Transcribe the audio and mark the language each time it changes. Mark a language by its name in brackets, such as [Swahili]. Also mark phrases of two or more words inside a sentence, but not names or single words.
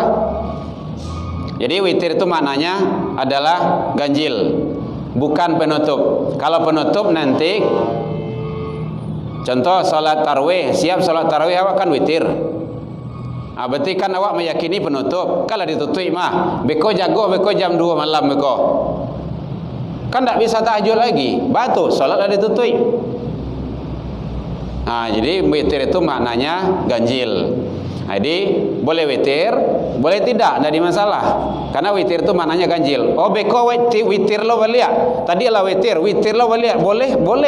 [Indonesian] Jadi witir itu maknanya adalah ganjil, bukan penutup. Kalau penutup nanti, contoh salat tarawih, siap salat tarawih awak kan witir. Berarti kan awak meyakini penutup. [Minangkabau] Kalau ditutup mah beko jago, beko jam 2 malam beko. [Indonesian] Kan tak bisa tahajud lagi. Batu salat dah ditutup. Jadi witir itu maknanya ganjil. Jadi boleh witir, boleh tidak, tidak ada masalah. Karena witir itu maknanya ganjil. [Minangkabau] Beko witir lo balik. Tadi lah witir lo balik. Boleh.